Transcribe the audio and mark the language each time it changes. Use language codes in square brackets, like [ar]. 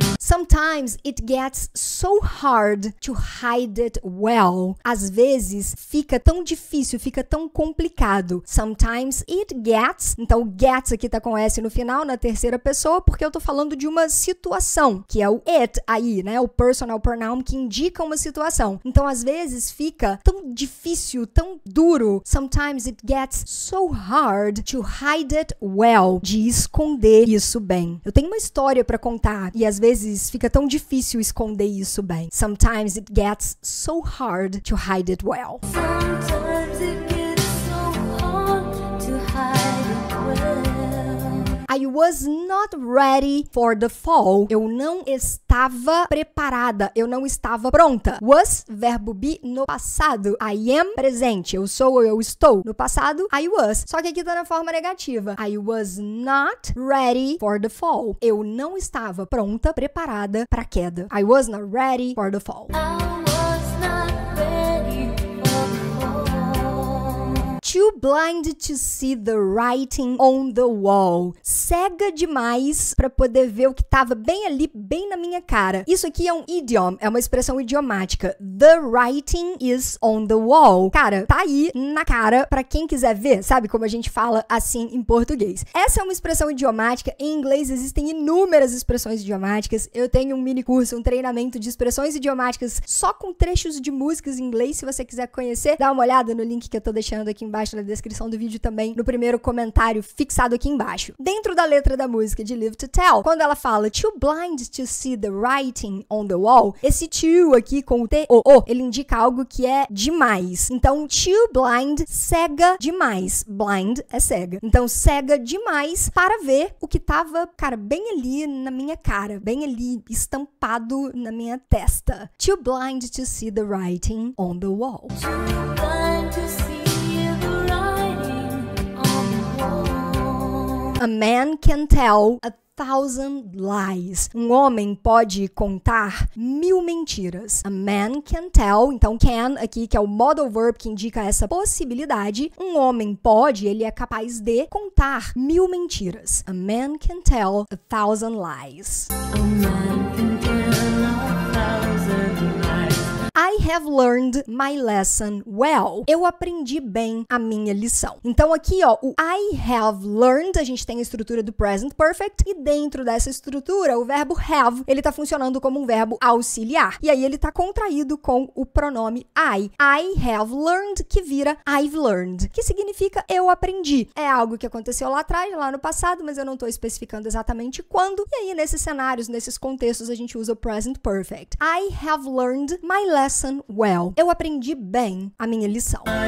[en] Sometimes it gets so hard to hide it well. [pt] Às vezes fica tão difícil, fica tão complicado. [en] Sometimes it gets. [pt] Então o gets aqui tá com S no final, na terceira pessoa, porque eu tô falando de uma situação, que é o it aí, né? O personal pronoun que indica uma situação. Então às vezes fica tão difícil, tão duro. [en] Sometimes it gets so hard to hide it well. [pt] De esconder isso bem. Eu tenho uma história pra contar e às vezes fica tão difícil esconder isso bem. [en] Sometimes it gets so hard to hide it well. Sometimes it gets so hard to hide it well. I was not ready for the fall. [pt] Eu não estava preparada, eu não estava pronta. Was, verbo be no passado. [en] I am, [pt] presente. Eu sou ou eu estou. No passado, [en] I was. [pt] Só que aqui tá na forma negativa. [en] I was not ready for the fall. [pt] Eu não estava pronta, preparada para a queda. [en] I was not ready for the fall. Too blind to see the writing on the wall. [pt] Cega demais para poder ver o que tava bem ali, bem na minha cara. Isso aqui é um idiom, é uma expressão idiomática. [en] The writing is on the wall. [pt] Cara, tá aí na cara para quem quiser ver, sabe como a gente fala assim em português. Essa é uma expressão idiomática. Em inglês existem inúmeras expressões idiomáticas. Eu tenho um mini curso, um treinamento de expressões idiomáticas só com trechos de músicas em inglês. Se você quiser conhecer, dá uma olhada no link que eu tô deixando aqui embaixo na na descrição do vídeo também, no primeiro comentário fixado aqui embaixo. Dentro da letra da música de Live to Tell, quando ela fala [en] too blind to see the writing on the wall, [pt] esse too aqui com o T-O-O, ele indica algo que é demais. Então, [en] too blind, [pt] cega demais. Blind é cega. Então, cega demais para ver o que tava, cara, bem ali na minha cara, bem ali estampado na minha testa. [en] Too blind to see the writing on the wall. Too blind to see the writing on the wall. A man can tell 1,000 lies. [pt] Um homem pode contar 1000 mentiras. [en] A man can tell, [pt] então can aqui, que é o modal verb que indica essa possibilidade. Um homem pode, ele é capaz de contar 1000 mentiras. [en] A man can tell 1,000 lies. A man can tell 1,000 lies. I have learned my lesson well. [pt] Eu aprendi bem a minha lição. Então aqui, ó, o [en] I have learned, [pt] a gente tem a estrutura do present perfect e dentro dessa estrutura, o verbo have, ele tá funcionando como um verbo auxiliar. E aí ele tá contraído com o pronome I. [en] I have learned, [pt] que vira [en] I've learned, [pt] que significa eu aprendi. É algo que aconteceu lá atrás, lá no passado, mas eu não tô especificando exatamente quando. E aí nesses cenários, nesses contextos, a gente usa o present perfect. [en] I have learned my lesson well. [pt] Eu aprendi bem a minha lição.